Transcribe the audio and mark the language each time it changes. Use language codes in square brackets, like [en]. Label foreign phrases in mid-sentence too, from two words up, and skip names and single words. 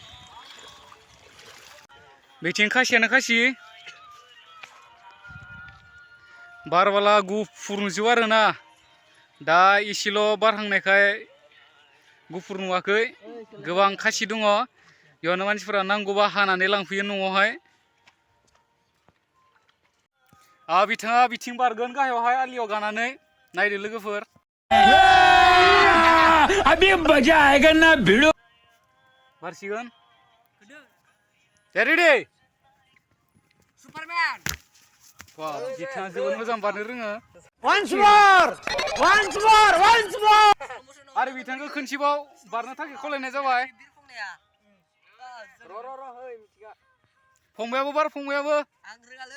[brx] बिथिं खासियानो खासि बारबाला गुफुर नुजोबो आरोना दा एसेल' बारहांनायखाय गुफुर नुवाखै गोबां खासि दङ बेयावनो मानसिफोरा नांगौबा हानानै लांफैयो न'आवहाय बिथाङा बिथिं बारगोन गाहायावहाय आलियाव गानानै नायदो लोगोफोर [hi] अभी मजा आएगा ना भिड़ो [brx] बारसिगोन ready? Superman. Wah, biथाङा जोबोद मोजां बारनो रोङो। [en] Once more. [brx] आरो बिथांखौ खोनसेबाव बारनो थाखाय खावलायनाय जाबाय। फंबायाबो बार फंबायाबो। आं रोङालै।